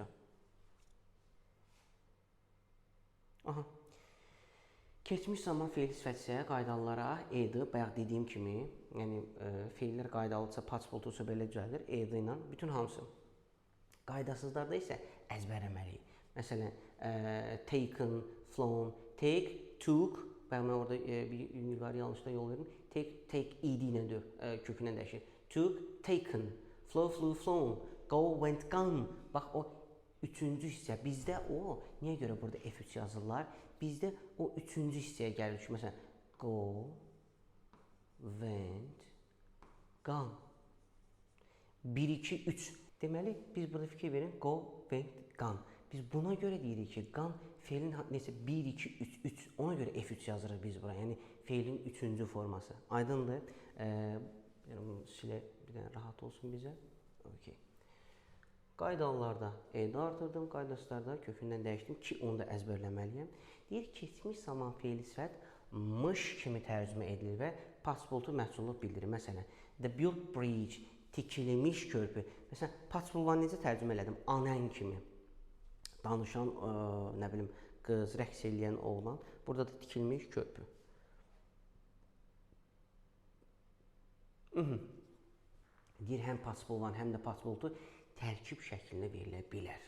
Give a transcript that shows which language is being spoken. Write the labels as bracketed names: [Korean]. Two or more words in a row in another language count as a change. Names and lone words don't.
[Azerbaijani] Aha. Keçmiş zaman feil sifət isə qaydalara e-dir. Bayaq dediyim kimi, yəni feillər qaydalıdırsa, participle 2-su belə düzəlir, e-dir ilə bütün hamısı. Qaydasızlarda isə əzbərləməliyik. Məsələn, [English] taken, flown, take, took. [Azerbaijani] Bayaq mən orada bir ünlüləri yanlışda yol verdim. Take ed ilə kökündən dəyişir. [English] Took, taken, flow, flew, flown, go, went, gone. [Azerbaijani] Bax, o üçüncü hissə. Bizdə o, niyə görə burada F3 yazırlar? Bizdə o üçüncü hissəyə gəlir ki, məsələn, [English] go, went, gone. [Azerbaijani] 1, 2, 3. Deməli, biz burada fikir verin, [English] go, went, gone. [Azerbaijani] Biz buna görə deyirik ki, gone feilin necə 1, 2, 3, 3. Ona görə F3 yazırıq biz bura. Yəni, feilin üçüncü forması. Aydındır. Yəni, bunu silə bir dənə rahat olsun bizə. Okay. Qaydalarda e-də artırdım, qaydasızlarda kökündən dəyişdim ki, onu da əzbərləməliyəm. Deyir, keçmiş zaman feili sifət mış kimi tərcümə edilir və participle məhsulluq bildirir. Məsələn, [English] the built bridge, [Azerbaijani] tikilmiş körpü. Məsələn, participle necə tərcümə elədim? Anən kimi. Danışan, nə bilim, qız, rəqs eləyən oğlan. Burada da tikilmiş körpü. Deyir, həm participle 1, həm də participle 2 tərkib şəklində verilə bilər.